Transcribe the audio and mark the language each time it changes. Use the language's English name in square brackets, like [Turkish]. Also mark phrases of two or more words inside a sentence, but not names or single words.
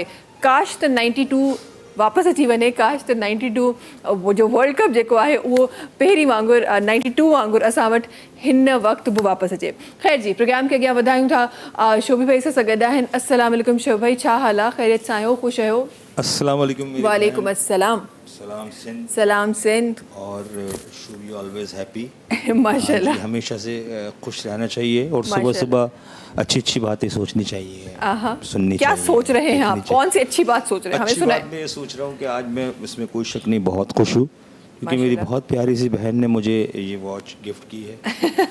[Sindhi] काश त 92 वापसि अची वञे, काश त 92 जो वर्ल्ड कप जेको आहे उहो पहिरीं वांगुरु 92 वांगुरु असां वटि हिन वक़्तु बि वापसि अचे। ख़ैर जी, प्रोग्राम खे अॻियां वधायूं था। शोभी भाई सां गॾु आहिनि। [Arabic] السلام عليكم [Sindhi] शोभी भाई, छा हाल आहे? ख़ैरियत सां आहियो? ख़ुशि आहियो? [Arabic] السلام عليكم. وعليكم السلام. [Sindhi] सलाम सिंध। [English] और should be always happy. [Hindi] माशाल्लाह, हमेशा से खुश रहना चाहिए और सुबह सुबह अच्छी बातें सोचनी चाहिए, सुननी क्या चाहिए। सोच रहे हैं आप? कौन सी अच्छी बात सोच रहे हैं? हमें अच्छी सुनाएं। बात मैं सोच रहा हूँ कि आज मैं इसमें कोई शक नहीं बहुत खुश हूँ क्योंकि मेरी बहुत प्यारी सी बहन ने मुझे ये [English] watch gift [Hindi] की है।